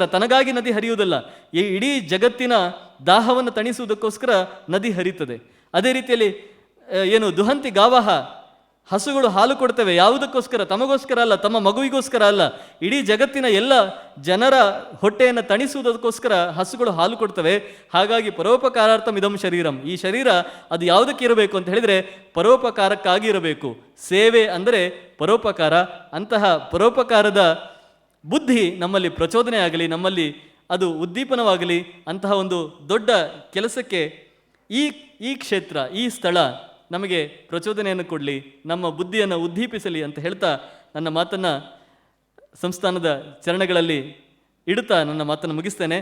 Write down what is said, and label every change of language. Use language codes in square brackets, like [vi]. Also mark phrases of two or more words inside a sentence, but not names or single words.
[kn] ತನಗಾಗಿ ನದಿ ಹರಿಯುವುದಲ್ಲ, ಈ ಇಡೀ ಜಗತ್ತಿನ ದಾಹವನ್ನು ತಣಿಸುವುದಕ್ಕೋಸ್ಕರ ನದಿ ಹರಿತದೆ. ಅದೇ ರೀತಿಯಲ್ಲಿ [sa] ದುಹಂತಿ ಗಾವಹ, [kn] ಹಸುಗಳು ಹಾಲು ಕೊಡ್ತವೆ, ಯಾವುದಕ್ಕೋಸ್ಕರ? ತಮಗೋಸ್ಕರ ಅಲ್ಲ, ತಮ್ಮ ಮಗುವಿಗೋಸ್ಕರ ಅಲ್ಲ, ಇಡೀ ಜಗತ್ತಿನ ಎಲ್ಲ ಜನರ ಹೊಟ್ಟೆಯನ್ನು ತಣಿಸುವುದಕ್ಕೋಸ್ಕರ ಹಸುಗಳು ಹಾಲು ಕೊಡ್ತವೆ. [sa] ಹಾಗಾಗಿ ಪರೋಪಕಾರಾರ್ಥಂ ಇದಂ ಶರೀರಂ, [kn] ಈ ಶರೀರ ಅದು ಯಾವುದಕ್ಕೆ ಇರಬೇಕು ಅಂತ ಹೇಳಿದರೆ ಪರೋಪಕಾರಕ್ಕಾಗಿ ಇರಬೇಕು. ಸೇವೆ ಅಂದರೆ ಪರೋಪಕಾರ. ಅಂತಹ ಪರೋಪಕಾರದ ಬುದ್ಧಿ ನಮ್ಮಲ್ಲಿ ಪ್ರಚೋದನೆ ಆಗಲಿ, ನಮ್ಮಲ್ಲಿ ಅದು ಉದ್ದೀಪನವಾಗಲಿ. ಅಂತಹ ಒಂದು ದೊಡ್ಡ ಕೆಲಸಕ್ಕೆ ಈ ಕ್ಷೇತ್ರ, ಈ ಸ್ಥಳ ನಮಗೆ ಪ್ರಚೋದನೆಯನ್ನು ಕೊಡಲಿ, ನಮ್ಮ ಬುದ್ಧಿಯನ್ನು ಉದ್ದೀಪಿಸಲಿ ಅಂತ ಹೇಳ್ತಾ ನನ್ನ ಮಾತನ್ನು ಸಂಸ್ಥಾನದ ಚರಣಗಳಲ್ಲಿ ಇಡುತ್ತಾ ನನ್ನ ಮಾತನ್ನು ಮುಗಿಸ್ತೇನೆ.